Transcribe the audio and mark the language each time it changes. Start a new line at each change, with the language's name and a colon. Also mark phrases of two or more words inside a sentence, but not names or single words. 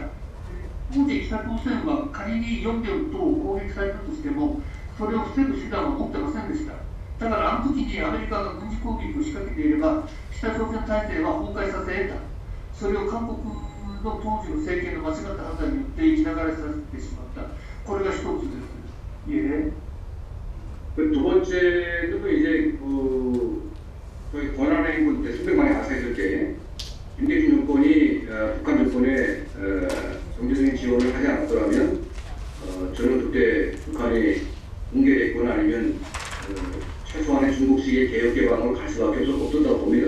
Japanese: 当時北朝鮮は仮に4両等を攻撃されたとしても、それを防ぐ手段は持ってませんでした。だからあの時にアメリカが軍事攻撃を仕掛けていれば、北朝鮮体制は崩壊させ得た。それを韓国の当時の政権の間違った判断によって生きながらさせてしまった。これが一つです。예.
Korean: 두 번째는 이제 저희 권한의 행군 때 수백만이 가세했을 때 김대중 정권이 북한 정권에 경제적인 지원을 하지 않았더라면 저는 그때 북한이 붕괴됐거나 아니면 최소한의 중국식의 개혁 개방으로 갈 수밖에 없었다고 봅니다.